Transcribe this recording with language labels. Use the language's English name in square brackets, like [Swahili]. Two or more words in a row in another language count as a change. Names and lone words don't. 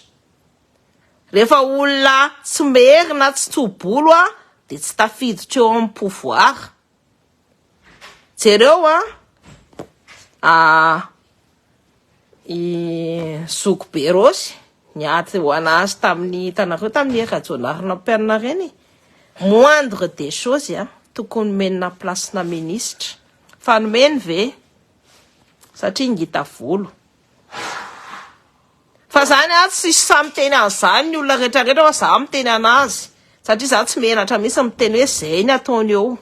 [Malagasy] Rehefa olona tsy merina tsy tsobolo dia tsy tafiditra eo amin'ny pouvoir. Jereo Zoko Berosy niaty ho anazy tamin'ny tanareo tamin'ny Rajoelina Perna reny. [French] Moindre des choses [Malagasy] tokony menina place na ministre. Fa nomeny ve satria ngita volo. Fa zany tsy samy teny an'izany ny olona rehetrarehetra fa za miteny anazy. Satria za tsy menatra mihitsy miteny hoe zay ny ataony eo.